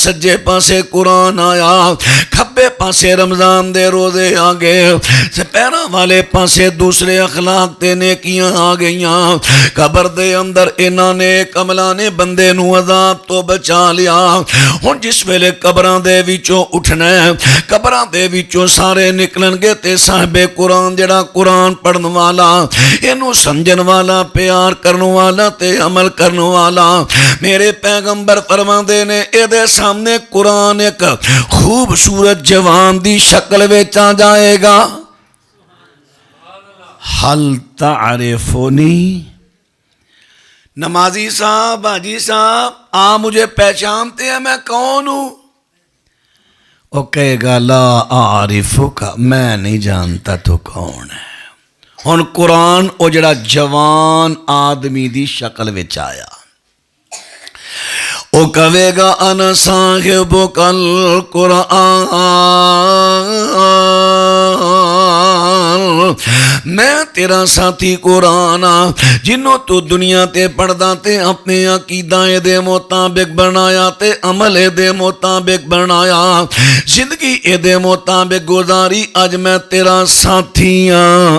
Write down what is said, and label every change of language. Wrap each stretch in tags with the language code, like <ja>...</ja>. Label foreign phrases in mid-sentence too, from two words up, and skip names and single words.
<pa>ਸੱਜੇ ਪਾਸੇ ਕੁਰਾਨ ਆਇਆ, ਖੱਬੇ ਪਾਸੇ ਰਮਜ਼ਾਨ ਦੇ ਰੋਜ਼ੇ ਆ ਗਏ, ਪੈਰਾਂ ਵਾਲੇ ਪਾਸੇ ਦੂਸਰੇ ਅਖ਼ਲਾਕ ਤੇ ਨੇਕੀਆਂ ਆ ਗਈਆਂ। ਕਬਰ ਦੇ ਅੰਦਰ ਇਹਨਾਂ ਨੇ ਕਮਲਾਂ ਨੇ ਬੰਦੇ ਨੂੰ ਅਜ਼ਾਬ ਤੋਂ ਬਚਾ ਲਿਆ। ਹੁਣ ਜਿਸ ਵੇਲੇ ਕਬਰ ਕਬਰਾਂ ਦੇ ਵਿੱਚੋਂ ਉੱਠਣਾ ਹੈ, ਕਬਰਾਂ ਦੇ ਵਿੱਚੋਂ ਸਾਰੇ ਨਿਕਲਣਗੇ ਤੇ ਸਾਹਿਬੇ ਕੁਰਾਨ ਜਿਹੜਾ ਕੁਰਾਨ ਪੜਨ ਵਾਲਾ, ਇਹਨੂੰ ਸਮਝਣ ਵਾਲਾ, ਪਿਆਰ ਕਰਨ ਵਾਲਾ ਤੇ ਅਮਲ ਕਰਨ ਵਾਲਾ, ਮੇਰੇ ਪੈਗੰਬਰ ਫਰਮਾਉਂਦੇ ਨੇ ਇਹਦੇ ਸਾਹਮਣੇ ਕੁਰਾਨ ਇੱਕ ਖੂਬਸੂਰਤ ਜਵਾਨ ਦੀ ਸ਼ਕਲ ਵਿੱਚ ਆ ਜਾਏਗਾ।</pa> <ar>هل تعرفني,</ar> <ur>نمازی صاحب، حاجی صاحب, آپ مجھے پہچانتے ہیں میں کون ہوں? وہ کہے گا</ur> <ar>لا أعرفك,</ar> <ur>میں نہیں جانتا تو کون ہے.</ur> <pa>ਹੁਣ ਕੁਰਾਨ ਉਹ ਜਿਹੜਾ ਜਵਾਨ ਆਦਮੀ ਦੀ ਸ਼ਕਲ ਵਿੱਚ ਆਇਆ, ਉਹ ਕਹੇਗਾ</pa> <ar>أنا صاحبك القرآن,</ar> <pa>ਮੈਂ ਤੇਰਾ ਸਾਥੀ ਕੁਰਾਨ ਆ, ਜਿਹਨੂੰ ਤੂੰ ਦੁਨੀਆ ਤੇ ਪੜ੍ਹਦਾ ਤੇ ਆਪਣੇ ਅਕੀਦਾ ਦੇ ਮੁਤਾਬਕ ਬਣਾਇਆ ਤੇ ਅਮਲ ਦੇ ਮੁਤਾਬਕ ਬਣਾਇਆ, ਜ਼ਿੰਦਗੀ ਦੇ ਮੁਤਾਬਕ ਗੁਜ਼ਾਰੀ, ਅੱਜ ਮੈਂ ਤੇਰਾ ਸਾਥੀ ਹਾਂ।</pa>